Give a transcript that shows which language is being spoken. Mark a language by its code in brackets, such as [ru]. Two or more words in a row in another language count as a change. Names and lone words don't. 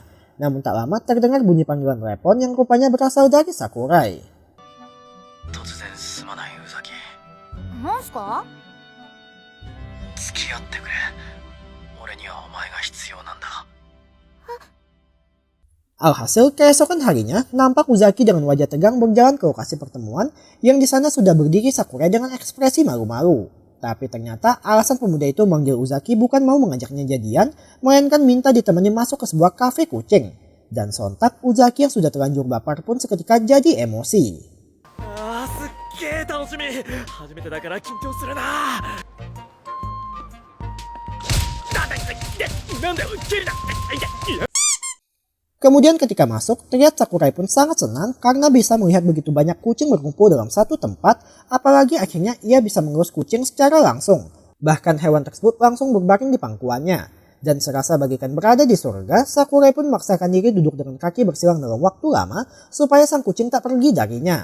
[id] Namun tak lama terdengar bunyi panggilan telepon yang rupanya berasal dari Sakurai. [ja] 突然すまないウザキ。なんすか？付き合ってくれ。俺にはお前が必要なんだ。 [id] Alhasil, keesokan harinya, nampak Uzaki dengan wajah tegang berjalan ke lokasi pertemuan yang di sana sudah berdiri Sakurai dengan ekspresi malu-malu. Tapi ternyata alasan pemuda itu memanggil Uzaki bukan mau mengajaknya jadian, melainkan minta ditemani masuk ke sebuah kafe kucing. Dan sontak, Uzaki yang sudah terlanjur baper pun seketika jadi emosi. [ja] すっげえ楽しみ。初めてだから緊張するな。なんだよ、蹴るな。 [id] Kemudian ketika masuk, terlihat Sakurai pun sangat senang karena bisa melihat begitu banyak kucing berkumpul dalam satu tempat, apalagi akhirnya ia bisa mengelus kucing secara langsung. Bahkan hewan tersebut langsung berbaring di pangkuannya. Dan serasa bagaikan berada di surga, Sakurai pun memaksakan diri duduk dengan kaki bersilang dalam waktu lama supaya sang kucing tak pergi darinya.